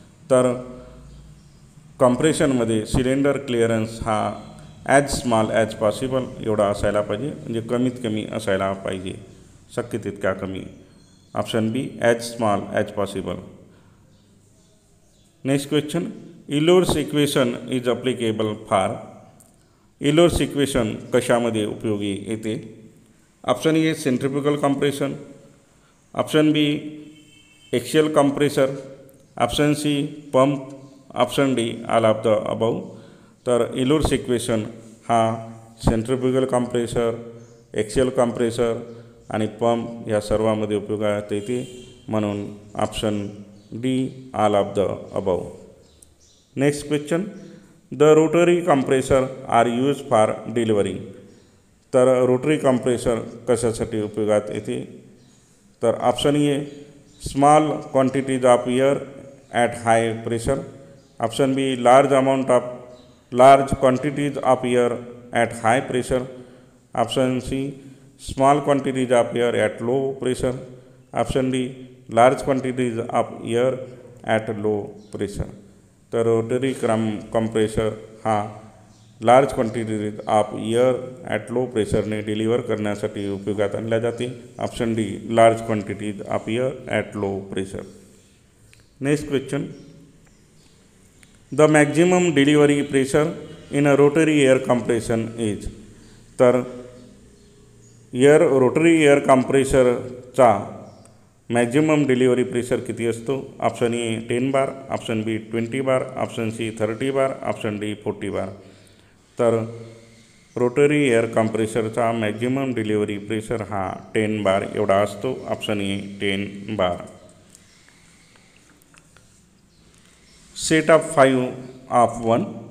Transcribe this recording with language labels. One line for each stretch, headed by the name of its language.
Marathi: तर कॉम्प्रेशनमध्ये cylinder clearance हा ॲज स्मॉल ॲज पॉसिबल एवढा असायला पाहिजे, म्हणजे कमीत कमी असायला पाहिजे, शक्य तितका कमी.
English: Option B as small as possible. Next question, Euler's equation is applicable for.
Marathi: इलोर्स equation कशामध्ये उपयोगी येते?
English: Option A centrifugal compression, option B axial compressor, option C pump, option D all of the above.
Marathi: तर इलोर्स इक्वेशन हा centrifugal compressor, axial compressor आणि pump या सर्वांमध्ये उपयोगात येते, म्हणून
English: Option D all of the above. Next question, the rotary compressor are use for delivering.
Marathi: तर rotary compressor कशासाठी उपयोगात येते?
English: तर option A small quantities of air at high pressure, option B large quantities of air at high pressure, option C small quantities of air at low pressure, option D large quantities of air at low pressure.
Marathi: तर rotary compressor हा
English: large quantities of air at low प्रेशरने
Marathi: deliver करण्यासाठी उपयोगात आणल्या जाते.
English: Option D large quantities of air at low pressure. Next question, the maximum delivery pressure in a rotary air compression is.
Marathi: तर rotary air कॉम्प्रेसरचा maximum delivery pressure किती असतो?
English: Option A 10 bar, option B 20 bar, option C 30 bar, option D 40 bar.
Marathi: तर rotary air कॉम्प्रेसरचा maximum delivery pressure हा 10 बार एवढा असतो.
English: Option A 10 bar. Set of 5 of 1.